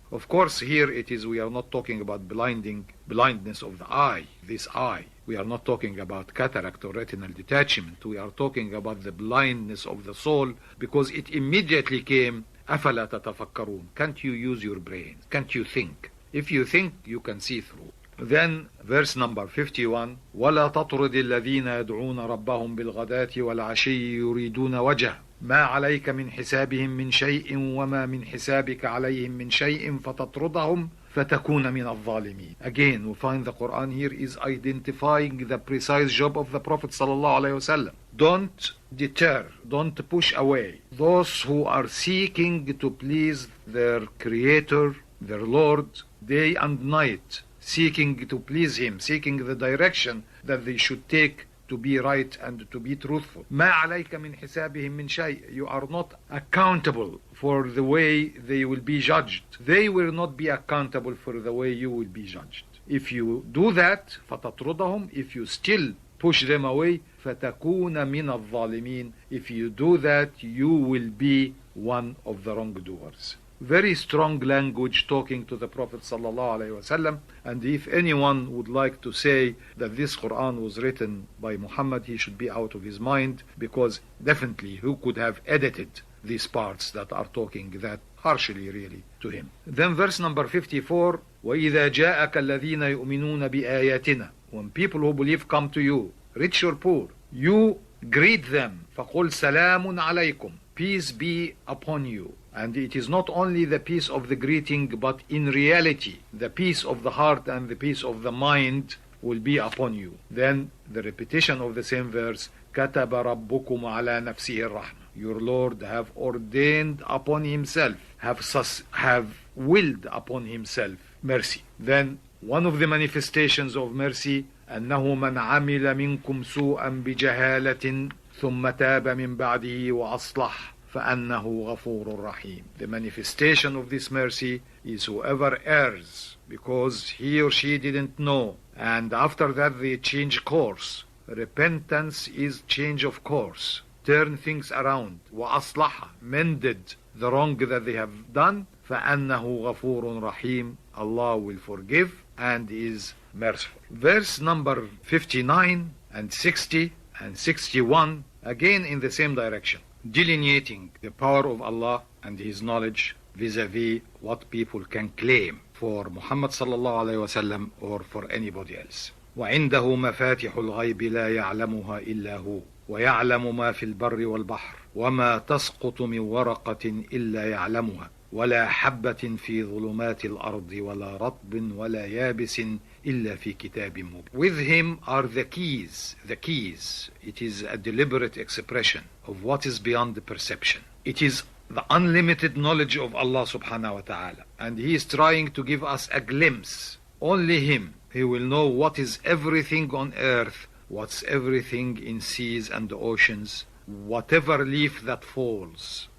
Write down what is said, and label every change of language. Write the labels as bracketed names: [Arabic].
[English] Of course, here it is, we are not talking about blindness of the eye, this eye. We are not talking about cataract or retinal detachment. We are talking about the blindness of the soul, because it immediately came, [Arabic] أَفَلَا تَتَفَكَّرُونَ. [English] Can't you use your brain? Can't you think? If you think, you can see through. Then verse number 51, [Arabic] وَلَا تَطْرُدِ الَّذِينَ يَدْعُونَ رَبَّهُمْ بِالْغَدَاةِ وَالْعَشِيِّ يُرِيدُونَ وَجْهَهُ ما عليك من حسابهم من شيء وما من حسابك عليهم من شيء فتطردهم فتكون من الظالمين. [English] Again, we find the Quran here is identifying the precise job of the Prophet sallallahu alaihi wasallam. Don't deter, don't push away those who are seeking to please their Creator, their Lord, day and night, seeking to please Him, seeking the direction that they should take to be right and to be truthful. [Arabic] ما عليك من حسابهم من شيء. [English] You are not accountable for the way they will be judged. They will not be accountable for the way you will be judged. If you do that, [Arabic] فتطردهم, [English] if you still push them away, [Arabic] فتكون من الظالمين. [English] If you do that, you will be one of the wrongdoers. Very strong language talking to the Prophet sallallahu alaihi wasallam. And if anyone would like to say that this Quran was written by Muhammad, he should be out of his mind, because definitely who could have edited these parts that are talking that harshly really to him. Then verse number 54, [Arabic] وَإِذَا جَاءَكَ الَّذِينَ يُؤْمِنُونَ بِآيَاتِنَا. [English] When people who believe come to you, rich or poor, you greet them, [Arabic] فَقُلْ سَلَامٌ عَلَيْكُمْ. [English] Peace be upon you. And it is not only the peace of the greeting, but in reality, the peace of the heart and the peace of the mind will be upon you. Then the repetition of the same verse, [Arabic] كَتَبَ رَبُّكُمْ عَلَى نَفْسِهِ الرَّحْمَةِ. [English] Your Lord have ordained upon Himself, have willed upon Himself mercy. Then one of the manifestations of mercy, [Arabic] أَنَّهُ مَنْ عَمِلَ مِنْكُمْ سُوءًا بِجَهَالَةٍ ثُمَّ تَابَ مِنْ بَعْدِهِ وَأَصْلَحَ فَأَنَّهُ غَفُورٌ رَحِيمٌ. [English] The manifestation of this mercy is whoever errs because he or she didn't know, and after that they change course. Repentance is change of course. turn things around, [Arabic] وأصلح, [English] mended the wrong that they have done, [Arabic] فأنه غفور رحيم, [English] Allah will forgive and is merciful. Verse number 59 and 60 and 61, again in the same direction, delineating the power of Allah and His knowledge vis-a-vis what people can claim for Muhammad sallallahu alayhi wa sallam or for anybody else. [Arabic] وعنده مفاتح الغيب لا يعلمها إلا هو ويعلم ما في البر والبحر وما تسقط من ورقة إلا يعلمها ولا حبة في ظلمات الأرض ولا رطب ولا يابس إلا في كتاب مبين. [English] With him are the keys. The keys. It is a deliberate expression of what is beyond the perception. It is the unlimited knowledge of Allah subhanahu wa ta'ala. And He is trying to give us a glimpse. Only Him. He will know what is everything on earth, what's everything in seas and oceans, whatever leaf that falls.